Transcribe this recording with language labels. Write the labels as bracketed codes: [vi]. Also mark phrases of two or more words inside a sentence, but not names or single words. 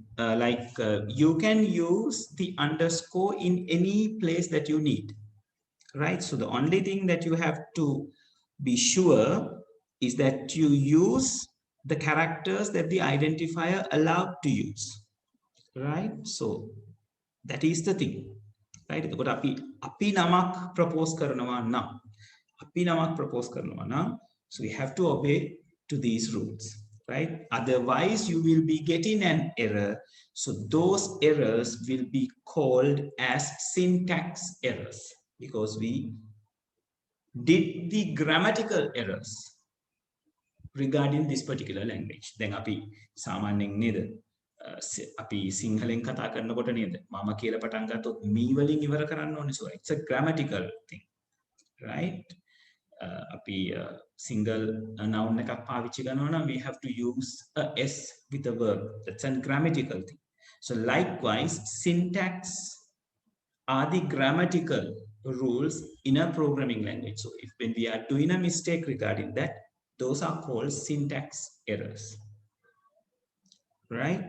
[en] You can use the underscore in any place that you need, right? So the only thing that you have to be sure is that you use the characters that the identifier allowed to use, right? So that is the thing, right? [si] එතකොට අපි නමක් propose කරනවා නම් අපි නමක් propose කරනවා නම්, [en] so we have to obey to these rules, right? Otherwise you will be getting an error. So those errors will be called as syntax errors because we did the grammatical errors regarding this particular language. [si] Then අපි සාමාන්‍යයෙන් නේද අපි සිංහලෙන් කතා කරනකොට නේද මම කියලා පටන් ගත්තොත් මී වලින් ඉවර කරන්න ඕනේ. [en] So it's a grammatical thing, right? අපි single noun [si] එකක් පාවිච්චි කරනවා නම් [en] we have to use a s with a verb. That's a grammatical thing. So likewise syntax are the grammatical rules in a programming language. So if when we are doing a mistake regarding that, those are called syntax errors, right?